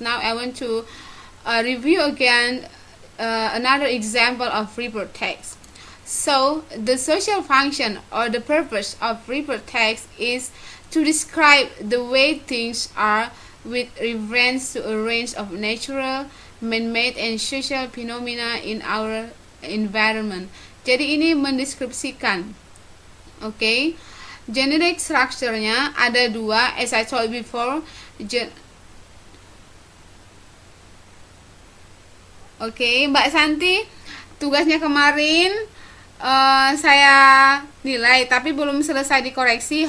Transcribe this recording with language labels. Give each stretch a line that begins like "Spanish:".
English: Now I want to review again another example of report text. So the social function or the purpose of report text is to describe the way things are with reference to a range of natural, man-made, and social phenomena in our environment.
Indonesian: Jadi ini mendeskripsikan.
English: Okay, generic structure-nya
Indonesian: ada dua,
English: as I told before.
Indonesian: Okay, Mbak Santi, tugasnya kemarin saya nilai tapi belum selesai dikoreksi.